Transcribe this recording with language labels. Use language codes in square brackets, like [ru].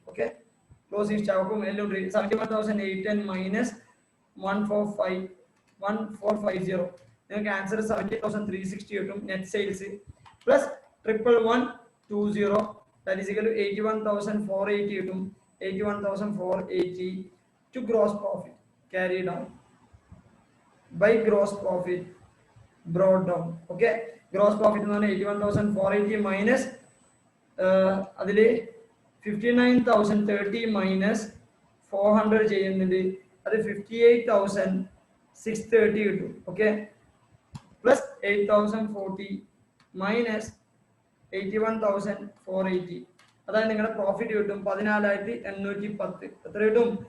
[ml] Okay, closing സ്റ്റോക്കും എല്ലാം 71,810 minus 1450, നിങ്ങൾക്ക് answer 70,360 കിട്ടും. [en] net sales plus 1120, that is equal to 81,480 [ml] കിട്ടും. [en] 81,480 to gross profit carried down by gross profit brought down. [ml] Okay, gross profit എന്ന് പറഞ്ഞാൽ 81,480 minus അതിൽ 59,030 minus 400 ചെയ്യുന്നുണ്ട്, അത് 58,630 കിട്ടും. ഓക്കെ, പ്ലസ് 8,040 മൈനസ് 81,480, അതായത് നിങ്ങളുടെ പ്രോഫിറ്റ് കിട്ടും 14,810. എത്ര കിട്ടും?